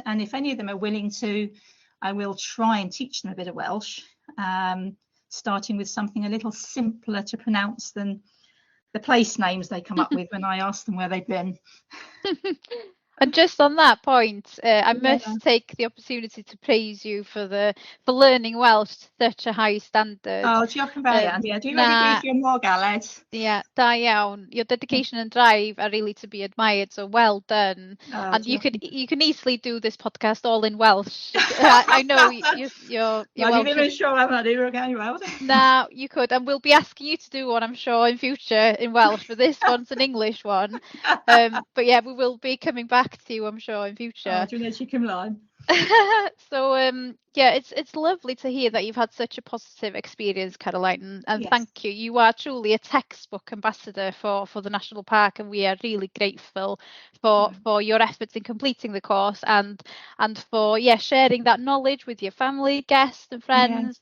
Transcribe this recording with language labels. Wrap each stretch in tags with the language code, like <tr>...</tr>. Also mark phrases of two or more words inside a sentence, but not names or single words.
<en>And if any of them are willing to, I will try and teach them a bit of Welsh, starting with something a little simpler to pronounce than the place names they come up with when I ask them where they've been. And just on that point, I must take the opportunity to praise you for learning Welsh to such a high standard.</en> <cy>Oh, diolch yn fawr iawn. Dwi'n wedi gweithio mor galed. Yeah, da iawn.</cy> <en>Your dedication and drive are really to be admired, so well done. Oh, and you can easily do this podcast all in Welsh. I know you're well,</en> <cy>ddim yn siŵr am hynny,</cy> <en>we're going well. No, you could, and we'll be asking you to do one, I'm sure, in future in Welsh, but this one's an English one. But yeah, we will be coming back to you, I'm sure, in future.</en> <cy>Dwi'n edrych ymlaen.</cy> <en>So yeah, it's lovely to hear that you've had such a positive experience, Caroline, and Yes. thank you. You are truly a textbook ambassador for the National Park, and we are really grateful for your efforts in completing the course and for sharing that knowledge with your family, guests and friends.</en>